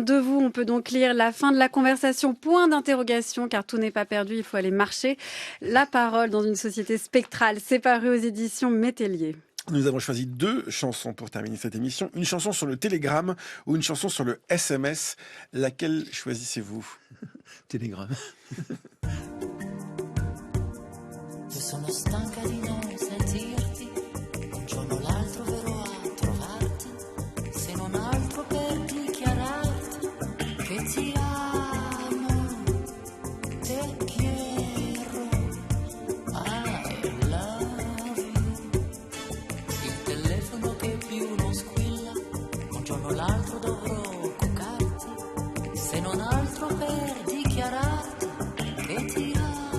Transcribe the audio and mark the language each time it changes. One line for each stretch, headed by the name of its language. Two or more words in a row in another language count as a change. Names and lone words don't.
French: De vous, on peut donc lire La fin de la conversation, point d'interrogation, car tout n'est pas perdu, il faut aller marcher. La parole dans une société spectrale, c'est paru aux éditions Métellier. Nous avons choisi 2 chansons pour terminer cette émission. Une chanson sur le télégramme ou une chanson sur le SMS. Laquelle choisissez-vous ? Télégramme.
Italian: Io sono stanca di non sentirti, un giorno l'altro verrò a trovarti, se non altro per dichiararti che ti amo,
Spanish: te quiero,
English: I love you.
Italian: Il telefono che più non squilla, un giorno l'altro dovrò cucarti, se non altro per dichiararti che ti amo.